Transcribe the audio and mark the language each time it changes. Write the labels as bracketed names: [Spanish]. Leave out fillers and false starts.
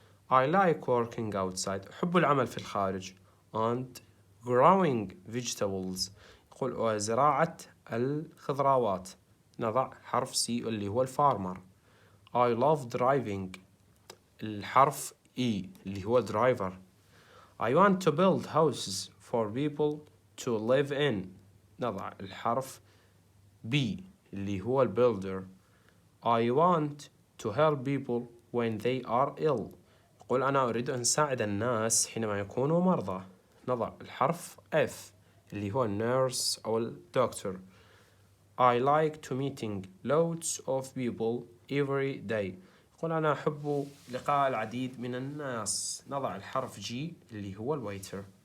[English] I like working outside. [Arabic] أحب العمل في الخارج. [English] And growing vegetables. [Arabic] يقول وزراعة الخضروات. نضع حرف C اللي هو الفارمر. [English] I love driving. [Arabic] الحرف E اللي هو driver. [English] I want to build houses for people to live in. [Arabic] نضع الحرف B اللي هو builder. [English] I want to help people when they are ill. [Arabic] يقول أنا أريد أن أساعد الناس حينما يكونوا مرضى. نضع الحرف F اللي هو nurse أو doctor. [English] I like to meeting loads of people every day. [Arabic] يقول أنا أحب لقاء العديد من الناس. نضع الحرف G اللي هو الويتر.